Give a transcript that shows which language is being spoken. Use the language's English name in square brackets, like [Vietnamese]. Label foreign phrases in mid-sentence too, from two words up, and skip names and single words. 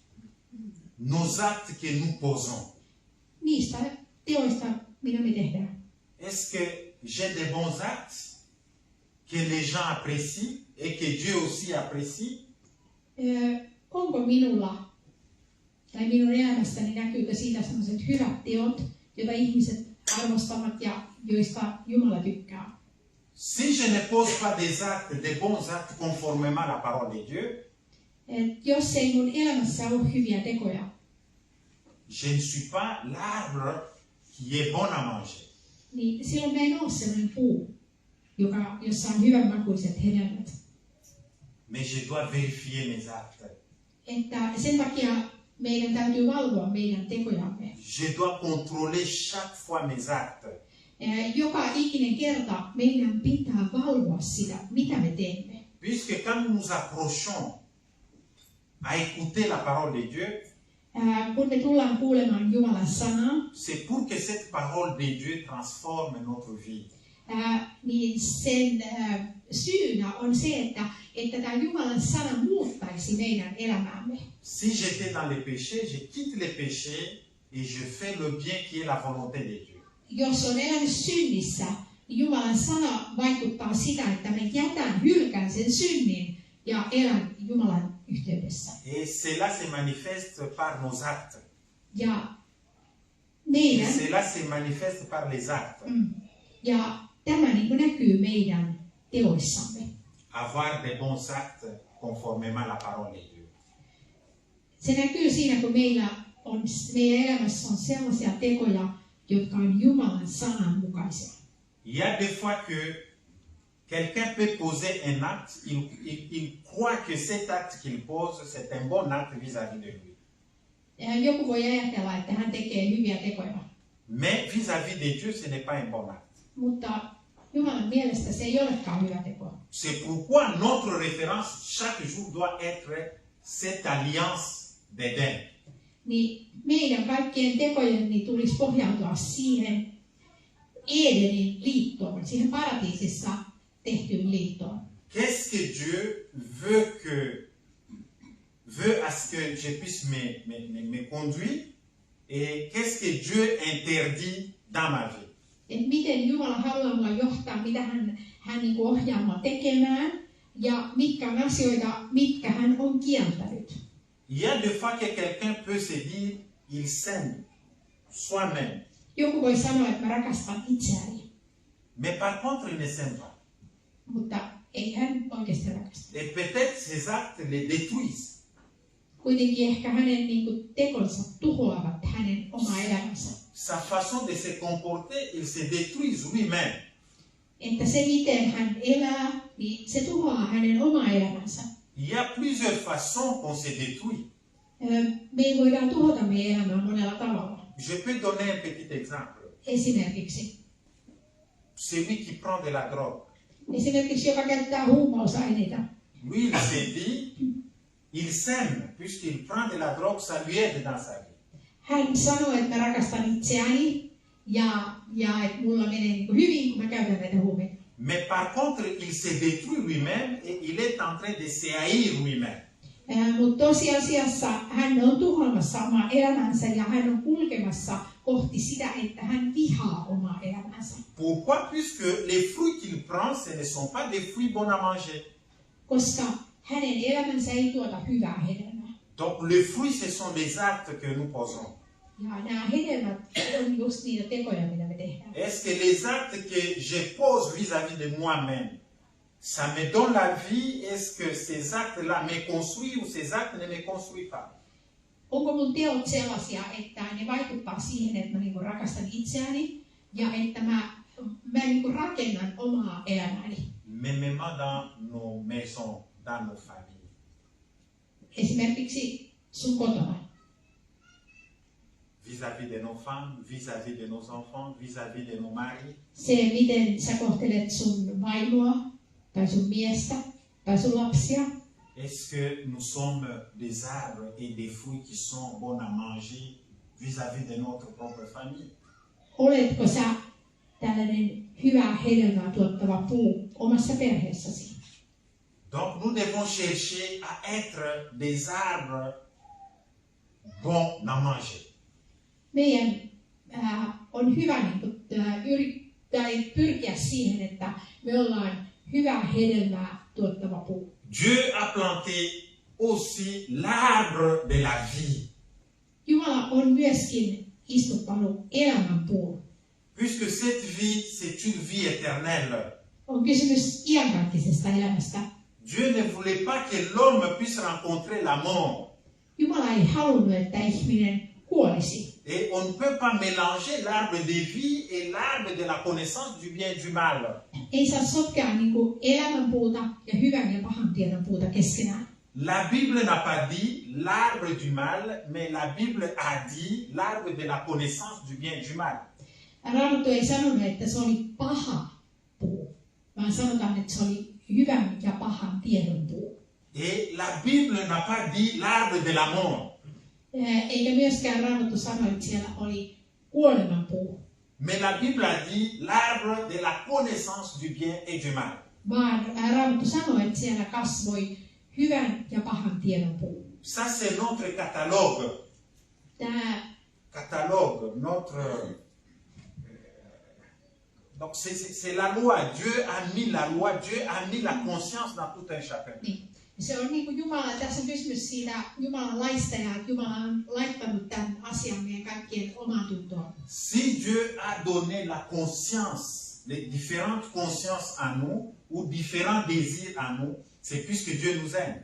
[French] Nos actes que nous posons. [Finnish] Niistä teoista, mitä me tehdään. [French] Est-ce que j'ai des bons actes que les gens apprécient et que Dieu aussi apprécie? [Finnish] Onko minulla tai minun elämässäni näkyykö siitä sellaiset hyvät teot, joita ihmiset arvostavat ja joista Jumala tykkää? [French] Si je ne pose pas des actes, des bons actes conformément à la parole de Dieu, [Finnish] jos ei mun elämässä ole hyviä tekoja, [French] je ne suis pas l'arbre qui est bon à manger. [Finnish] Niin silloin mä en ole sellainen puu, jossa on hyvänmakuiset hedelmät. [French] Mais je dois vérifier mes actes. [Finnish] Että sen takia meidän täytyy valvoa meidän tekojamme. [French] Je dois contrôler chaque fois mes actes. [Finnish] Joka ikinen kerta meidän pitää valvoa sitä, mitä me teemme. [French] Puisque quand nous nous approchons à écouter la parole de Dieu, [Finnish] Kun me tullaan kuulemaan Jumalan sanaa, [French] c'est pour que cette parole de Dieu transforme notre vie. [Finnish] niin sen syynä on se, että tämä Jumalan sana muuttaisi meidän elämäämme. [French] Si j'étais dans les péchés, je quitte les péchés et je fais le bien qui est la volonté de Dieu. [Finnish] Jos on elänyt synnissä, niin Jumalan sana vaikuttaa sitä, että me hylkään sen synnin ja elän Jumalan yhteydessä. [French] Et cela se manifeste par nos actes. [Finnish] Ja [French] Et cela se manifeste par les actes. [Finnish] Ja tämä niin kuin näkyy meidän teoissamme. [French] Avoir des bons actes conformément à la parole de Dieu. [Finnish] Se näkyy siinä, kun meidän elämässä on sellaisia tekoja, jotka on Jumalan sanan mukaisia. [French] Il y a des fois que quelqu'un peut poser un acte, il croit que cet acte qu'il pose, c'est un bon acte vis-à-vis de lui. [Finnish] Joku voi ajatella, että hän tekee hyviä tekoja. [French] Mais vis-à-vis de Dieu, ce n'est pas un bon acte. [Finnish] Mutta Jumalan mielestä se ei olekaan hyvä teko. [French] C'est pourquoi notre référence chaque jour doit être cette alliance d'Éden. [Finnish] Niin meidän kaikkien tekojen tulisi pohjautua siihen Edenin liittoon, siihen paratiisissa tehtyyn liittoon. [French] Qu'est-ce que Dieu veut à ce que je puisse me conduire et qu'est-ce que Dieu interdit dans ma vie? [Finnish] Et miten Jumala haluaa minua johtaa, mitä hän niin kuin ohjaa minua tekemään ja mitkä on asioita, mitkä hän on kieltänyt. [French] Il y a des fois que quelqu'un peut se dire il s'aime soi-même. [Finnish] Joku voi sanoa, että mä rakastan itseäni. [French] Mais par contre, il ne s'aime pas. [Finnish] Mutta ei hän oikeasti rakasta. [French] Et peut-être ses actes le détruisent. [Finnish] Kuitenkin ehkä hänen niin kuin, tekonsa tuhoavat hänen omaa elämänsä. [French] Sa façon de se comporter, il se détruit lui-même. [Finnish] Että se, miten hän elää, niin se tuhoaa hänen omaa elämänsä. [French] Il y a plusieurs façons qu'on se détruit. [Finnish] Me voidaan tuhota meidän elämää monella tavalla. [French] Je peux donner un petit exemple. [Finnish] Esimerkiksi. [French] Celui qui prend de la drogue. [Finnish] Esimerkiksi joka käyttää huumausaineita. [French] Lui, il se dit, il s'aime, puisqu'il prend de la drogue, ça lui aide dans sa vie. [Finnish] Hän sanoo, että mä rakastan itseäni ja että mulla menee niin kuin hyvin, kun mä käytän näitä huumeita. [French] Mais par contre, il se détruit lui-même et il est en train de se haïr lui-même. [Finnish] Mutta tosiasiassa hän on tuhoamassa omaa elämänsä ja hän on kulkemassa kohti sitä, että hän vihaa omaa elämänsä. [French] Pourquoi? Puisque les fruits qu'il prend, ce ne sont pas des fruits bons à manger. [Finnish] Koska hänen elämänsä ei tuota hyvää hedelmää. [French] Donc les fruits, ce sont des actes que nous posons. [Finnish] Ja nämä hedelmät on just niitä tekoja, mitä me tehdään. [French] Est-ce que les actes que je pose vis-à-vis de moi-même, ça me donne la vie? Est-ce que ces actes-là me construisent ou ces actes ne me construisent pas? [Finnish] Onko mun teot sellaisia, että ne vaikuttaa siihen, että mä niinku rakastan itseäni ja että mä niinku rakennan omaa elämääni? [French] Même dans nos maisons, dans nos familles. [Finnish] Esimerkiksi sun kotona. [French] Vis-à-vis de nos femmes, vis-à-vis de nos enfants, vis-à-vis de nos maris. [Finnish] Se, miten sä kohtelet sun vaimoa, tai sun miestä, tai sun lapsia. [French] Est-ce que nous sommes des arbres et des fruits qui sont bons à manger vis-à-vis de notre propre famille? [Finnish] Oletko sä tällainen hyvää hedelmää tuottava puu omassa perheessäsi? [French] Donc nous devons chercher à être des arbres bons à manger. [Finnish] Meidän on hyvä pyrkiä siihen, että me ollaan hyvää hedelmää tuottava puu. [French] Dieu a planté aussi l'arbre de la vie. [Finnish] Jumala on myöskin istuttanut elämän puun. [French] Puisque cette vie, c'est une vie éternelle. [Finnish] On kysymys iankaikkisesta elämästä. [French] Dieu ne voulait pas que l'homme puisse rencontrer la mort. [Finnish] Jumala ei halunnut, että ihminen kuolisi. [French] Et on ne peut pas mélanger l'arbre de vie et l'arbre de la connaissance du bien et du mal. [Finnish] Ei saa sotkea niinku elämän puuta ja hyvän ja pahan tiedon puuta keskenään. [French] La Bible n'a pas dit l'arbre du mal, mais la Bible a dit l'arbre de la connaissance du bien et du mal. [Finnish] Raamattu ei sanonut, että se oli paha puu, vaan sanotaan, että se oli hyvän ja pahan tiedon puu. [French] Et la Bible n'a pas dit l'arbre de la mort. [Finnish] Eikä myöskään Raamattu sano, että siellä oli kuoleman puu. [French] Mais la Bible a dit l'arbre de la connaissance du bien et du mal. [Finnish] Vaan Raamattu sanoi, että siellä kasvoi hyvän ja pahan tiedon puu. [French] Ça, c'est notre catalogue. [Finnish] Tämä [French] Catalogue, notre... Donc, c'est la loi. Dieu a mis la loi, Dieu a mis la conscience dans tout un chacun. [Finnish] niin. Se on niin kuin Jumala, tässä on kysymys siitä Jumalan laista ja Jumala on laittanut tämän asian meidän kaikkien omaan tuntoon. [French] Si Dieu a donné la conscience, les différentes consciences à nous, ou différents désirs à nous, c'est puisque Dieu nous aime.